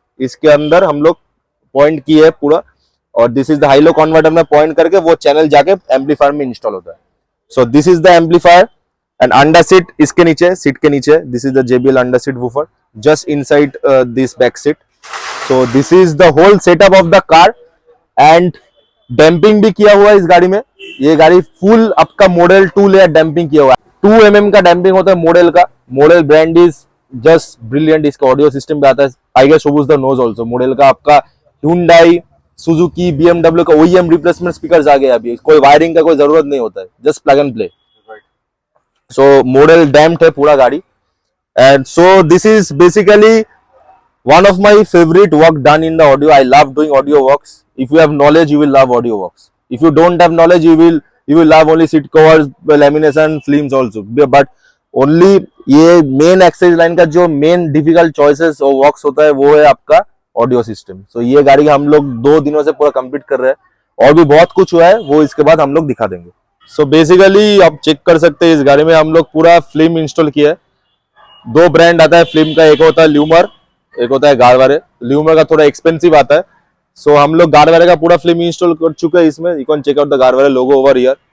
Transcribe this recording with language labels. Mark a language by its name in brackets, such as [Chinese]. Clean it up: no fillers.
[Hindi] इसके अंदर हम लोग पॉइंट किए है पूरा, और [English] this is the high low converter [Hindi] में पॉइंट करके वो चैनल जाके एम्पलीफायर में इंस्टॉल होता है. [English] so this is the amplifier and under seat [Hindi] इसके नीचे, सीट के नीचे [English] This is the JBL under seat woofer just inside this back seat. So this is the whole setup of the car and [Hindi] damping भी किया हुआ है इस गाड़ी में. ये गाड़ी फुल आपका मॉडल 2 लेयर डैम्पिंग किया हुआ है. 2 mm का डैम्पिंग होता है मॉडल का. Model brand [English] Is just brilliant. [Hindi] इसका ऑडियो सिस्टम भी आता है. I guess Shobuj the nose also. Model का आपका Hyundai, Suzuki, BMW का OEM रिप्लेसमेंट स्पीकर्स आ गए अभी. कोई वायरिंग का कोई जरूरत नहीं होता है, just plug and play. So model damped है पूरा गाड़ी. [English] And so this is basically one of my favorite work done in the audio. I love doing audio works. If you have knowledge, you will love audio works. If you don't have knowledge, you will love only seat covers, lamination, films also. [Hindi] But only ये main accessory line का जो main difficult choices और works होता है वो है आपका audio system. So ये गाड़ी हम लोग 2 दिनों से पूरा complete कर रहे हैं, और भी बहुत कुछ हुआ है वो इसके बाद हम लोग दिखा देंगे. So basically आप चेक कर सकते हैं इस गाड़ी में हम लोग पूरा फिल्म इंस्टॉल किया है. 2 ब्रांड आता है फिल्म का, एक होता है ल्यूमर, एक होता है गारवारे. ल्यूमर का थोड़ा एक्सपेंसिव आता है. सो हम लोग गारवारे का पूरा फिल्म इंस्टॉल कर चुके हैं इसमें. [English] You can check out the Garware logo over here.